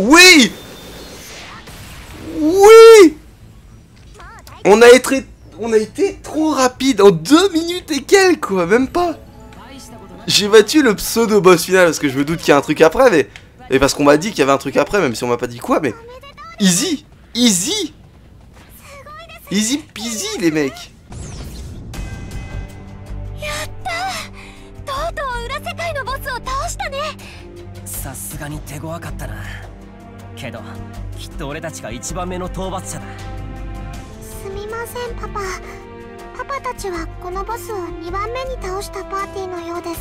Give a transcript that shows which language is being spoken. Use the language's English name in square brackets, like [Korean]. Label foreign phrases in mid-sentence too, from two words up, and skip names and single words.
[French] Oui. On a été trop rapide. En 2 minutes et quelques, quoi. Même pas. J'ai battu le pseudo boss final parce que je me doute qu'il y a un truc après. Mais parce qu'on m'a dit qu'il y avait un truc après, même si on m'a pas dit quoi. Mais [English] easy. Easy peasy [French] les mecs. [Japanese] さすがに手強かったな。けどきっと俺たちが一番目の討伐者だ。すみませんパパ。パパたちはこのボスを2番目に倒したパーティーのようです。